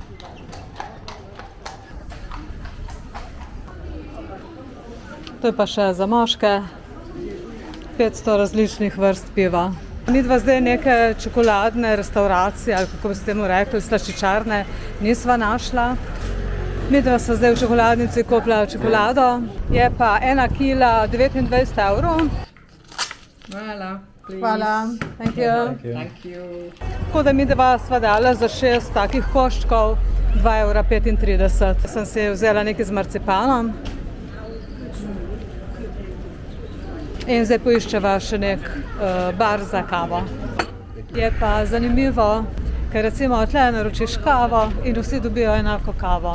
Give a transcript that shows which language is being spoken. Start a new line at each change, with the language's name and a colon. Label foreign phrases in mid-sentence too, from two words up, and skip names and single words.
Slovenian: To je pa še za moške, 500 različnih vrst piva. Midva zdaj neke čokoladne restauracije, ali kako bi se temu rekli, slaščičarne, nisva našla. Midva sva zdaj v čokoladnici kupila čokolado, je pa 1 kila 29 evrov.
English: Voilà. Please. Hvala. Thank you. Thank you.
Slovenian: Tako da mi dva sva dala za 6 takih koščkov 2,35 €. Sem si vzela nekaj z marcipanom. In zdaj poiščeva še nek bar za kavo. Je pa zanimivo, ker recimo tle naročiš kavo in vsi dobijo enako kavo.